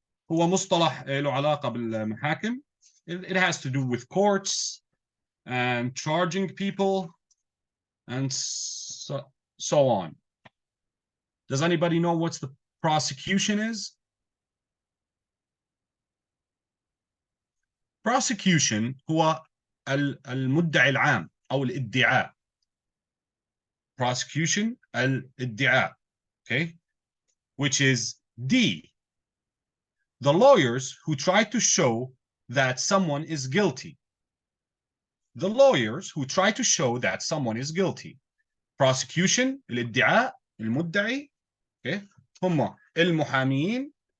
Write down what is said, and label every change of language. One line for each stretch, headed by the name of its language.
Arabic: هو مصطلح له علاقة بالمحاكم.
English: It has to do with courts and charging people and so on. Does anybody know what the prosecution is?
Arabic: Prosecution هو المدعي العام أو الادعاء.
English: Prosecution الادعاء. Okay, which is D. The lawyers who try to show that someone is guilty. The lawyers who try to show that someone is guilty.
Arabic: Prosecution الادعاء المدعي. Okay, هم المحامين.